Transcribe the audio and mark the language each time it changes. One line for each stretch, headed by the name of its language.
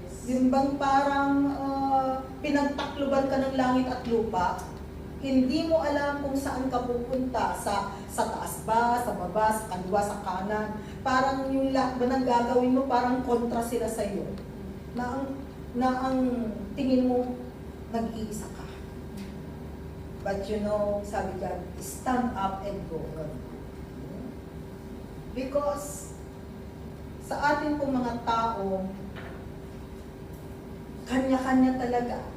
Filipino: Yung bang parang pinagtakluban ka ng langit at lupa, hindi mo alam kung saan ka pupunta, sa taas ba, sa baba, sa kaliwa, sa kanan. Parang yung lahat ba ng gagawin mo, parang kontra sila sa iyo. Na ang tingin mo, nag-iisa ka.
English: But you know,
Filipino: sabi dyan,
English: stand up and go on.
Filipino: Because sa ating pong mga tao, kanya-kanya talaga.